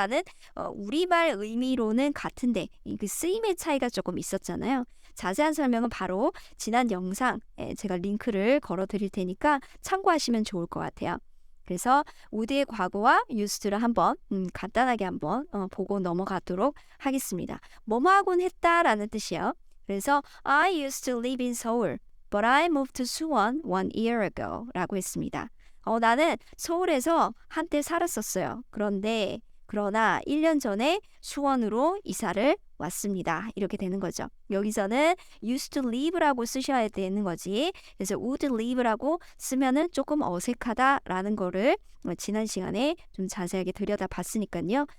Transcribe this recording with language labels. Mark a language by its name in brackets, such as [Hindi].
[Korean] 라는 우리말 의미로는 같은데 그 쓰임의 차이가 조금 있었잖아요. 자세한 설명은 바로 지난 영상 제가 링크를 걸어 드릴 테니까 참고하시면 좋을 것 같아요. 그래서 would의 과거와 used를 한번 간단하게 한번 보고 넘어가도록 하겠습니다. 뭐뭐 하곤 했다라는 뜻이에요. 그래서 [English] I used to live in Seoul, but I moved to Suwon 1 year ago [Korean] 라고 했습니다. 나는 서울에서 한때 살았었어요. 그러나 1년 전에 수원으로 이사를 왔습니다. 이렇게 되는 거죠. 여기서는 used to live라고 쓰셔야 되는 거지. 그래서 would live라고 쓰면은 조금 어색하다라는 거를 지난 시간에 좀 자세하게 들여다봤으니까요.